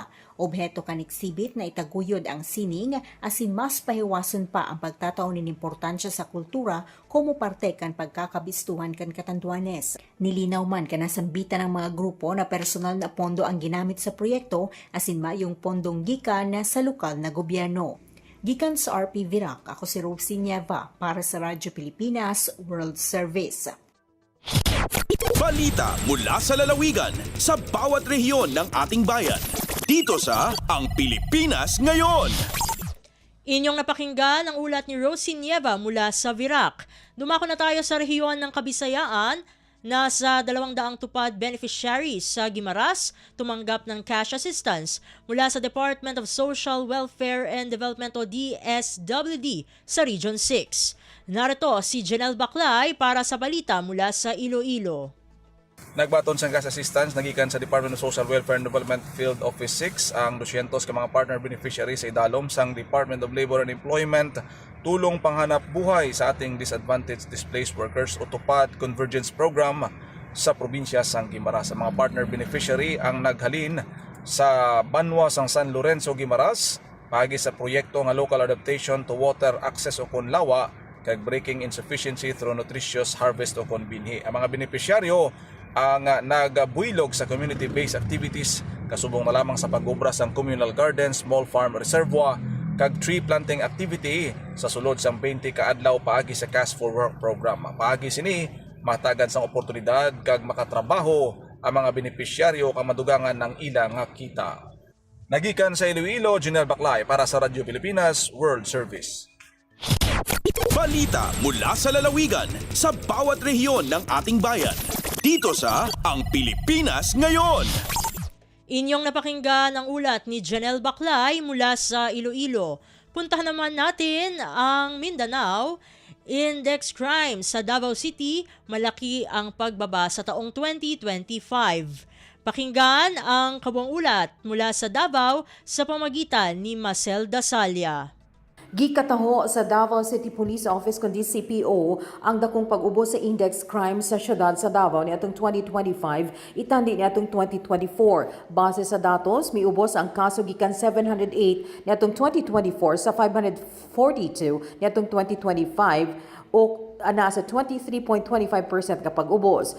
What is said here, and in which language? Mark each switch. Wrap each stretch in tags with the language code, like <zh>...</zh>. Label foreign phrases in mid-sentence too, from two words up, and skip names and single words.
<bik>Obheto kan exhibit na itaguyod ang sining asin mas pahiwason pa ang pagtataon ng importansya sa kultura komo parte kan pagkakabistuhan kan Catanduanes. Nilinaw man kanasambitan ng mga grupo na personal na pondo ang ginamit sa proyekto asin mayong pondong gikan sa lokal na gobyerno. Gikan sa RP Virac, ako si Rosie Nieva para sa Radyo Pilipinas World Service.</bik> <tl>Balita mula sa lalawigan sa bawat rehiyon ng ating bayan. Dito sa Ang Pilipinas Ngayon. Inyong napakinggan ang ulat ni Rosie Nieva mula sa Virac. Dumako na tayo sa rehiyon ng Kabisayaan. Nasa 200 tupad beneficiaries sa Guimaras tumanggap ng</tl> <en>cash assistance</en> <tl>mula sa Department of Social Welfare and Development o DSWD sa Region 6. Narito si Janelle Baclay para sa balita mula sa Iloilo.</tl> <hil>Nagbaton sang</hil> <en>cash assistance</en> <hil>nagikan sa Department of Social Welfare and Development Field Office 6 ang 200 ka mga</hil> <en>partner beneficiaries</en> <hil>sa idalom sang Department of Labor and Employment tulong panghanap buhay sa ating disadvantaged displaced workers o tupad</hil> <en>convergence program</en> <hil>sa probinsya sang Guimaras. Ang mga</hil> <en>partner beneficiary</en> <hil>ang naghalin sa Banwa sang San Lorenzo, Guimaras pagi sa proyekto nga local adaptation to water access o konlawa kag breaking insufficiency through nutritious harvest o konbinhi. Ang mga beneficiaryo ang nagbuilog sa</hil> <en>community-based activities</en> <hil>kasubong na lamang sa pag-obra sang</hil> <en>communal garden, small farm reservoir kag tree planting activity</en> <hil>sa sulod sang 20 ka adlaw paagi sa Cash for Work program. Paagi sini matagan sang oportunidad kag makatrabaho ang mga benepisyaryo kang madugangan ng ilang kita. Nagikan sa Iloilo, Janelle Baclay para sa Radyo Pilipinas World Service.</hil> <tl>Balita mula sa lalawigan sa bawat rehiyon ng ating bayan. Dito sa Ang Pilipinas Ngayon. Inyong napakinggan ang ulat ni Janelle Baclay mula sa Iloilo. Puntahan naman natin ang Mindanao.</tl> <en>Index crime</en> <tl>sa Davao City, malaki ang pagbaba sa taong 2025. Pakinggan ang kabuang ulat mula sa Davao sa pamagitan ni Marcel Dasalia.</tl> <ceb>Gikataho sa Davao City Police Office kundi CPO ang dakong pag-ubos sa</ceb> <en>index crime</en> <ceb>sa syudad sa Davao niadtong 2025 itandi niadtong 2024. Base sa datos, miubos ang kaso gikan 708 niadtong 2024 sa 542 niadtong 2025 o nasa 23.25% kapag ubos.</ceb>